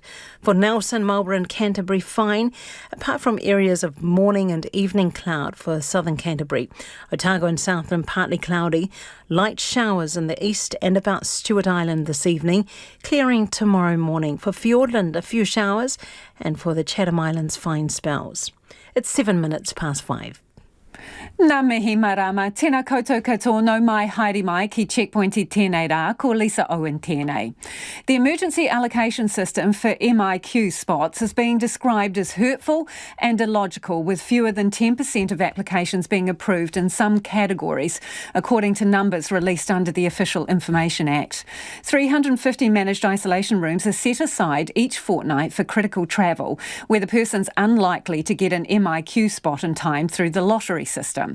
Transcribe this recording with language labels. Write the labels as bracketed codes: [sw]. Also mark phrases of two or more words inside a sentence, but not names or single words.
[en] For Nelson, Marlborough and Canterbury, fine, apart from areas of morning and evening cloud for southern Canterbury. Otago and Southland, partly cloudy. Light showers in the east and about Stewart Island this evening. Clearing tomorrow morning. For Fiordland, a few showers. And for the Chatham Islands, fine spells. It's 7 minutes past 5. [mi] Nā mihi marama, tēnā koutou katoa no mai haere mai ki Checkpoint I tēnei rā, ko Lisa Owen tēnei. [en] The emergency allocation system for MIQ spots is being described as hurtful and illogical, with fewer than 10% of applications being approved in some categories, according to numbers released under the Official Information Act. 350 managed isolation rooms are set aside each fortnight for critical travel, where the person's unlikely to get an MIQ spot in time through the lottery system.